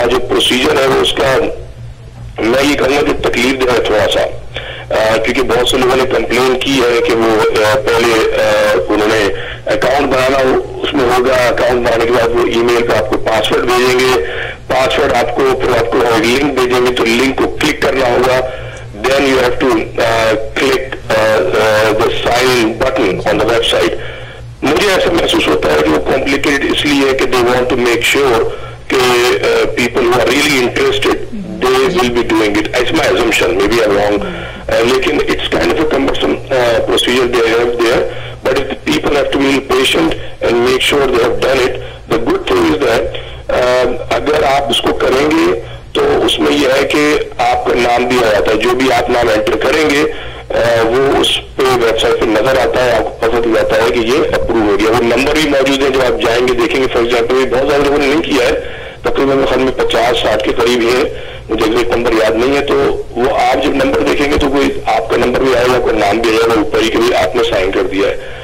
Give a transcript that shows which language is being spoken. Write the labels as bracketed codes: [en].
[hi] जो प्रोसीजर है वो उसका मैं ये कहूँगा कि तकलीफ दे है थोड़ा सा, क्योंकि बहुत से लोगों ने कंप्लेन की है कि वो पहले उन्होंने अकाउंट बनाना उसमें होगा, अकाउंट बनाने के बाद वो ईमेल पे आपको पासवर्ड भेजेंगे, पासवर्ड आपको फिर आपको लिंक भेजेंगे, तो लिंक को क्लिक करना होगा, [en] Then you have to click the sign button on the website. [hi] मुझे ऐसा महसूस होता है कि वो कॉम्प्लिकेटेड इसलिए है कि [en] they want to make sure [hi] कि [en] People who are really interested they will be doing it. It's my assumption, maybe I'm wrong. Lekin it's kind of a cumbersome procedure they have there, but if the people have to be patient and make sure they have done it. The good thing is that [hi] अगर आप उसको करेंगे तो उसमें यह है कि आपका नाम भी आ जाता है, जो भी आप नाम एंटर करेंगे वो उस पे वेबसाइट पे नजर आता है, आपको पता चल जाता है कि ये अप्रूव हो गया. वो नंबर भी मौजूद है, जब आप जाएंगे देखेंगे. [en] for example [hi] बहुत सारे लोगों ने नहीं किया है, तकरीबन ख्याल में 50-60 के करीब है, मुझे एग्जैक्ट नंबर याद नहीं है. तो वो आप जब नंबर देखेंगे तो कोई आपका नंबर भी आएगा, कोई नाम भी आएगा ऊपर ही कि भाई आपने साइन कर दिया है.